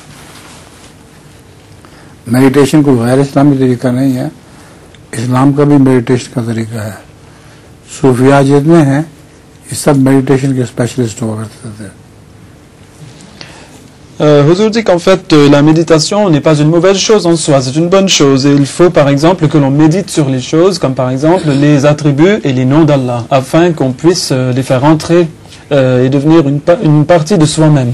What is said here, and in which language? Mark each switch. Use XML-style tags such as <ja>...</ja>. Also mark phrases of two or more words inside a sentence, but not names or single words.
<ur>میڈیٹیشن کوئی غیر اسلامی طریقہ نہیں ہے، اسلام کا بھی میڈیٹیشن کا طریقہ ہے. صوفیا جتنے ہیں یہ سب میڈیٹیشن کے اسپیشلسٹ ہوا کرتے تھے.</ur> <fr>Huzour dit qu'en fait la méditation n'est pas une mauvaise chose en soi, c'est une bonne chose, et il faut par exemple que l'on médite sur les choses comme par exemple les attributs et les noms d'Allah afin qu'on puisse les faire entrer et devenir une partie de soi-même.</fr>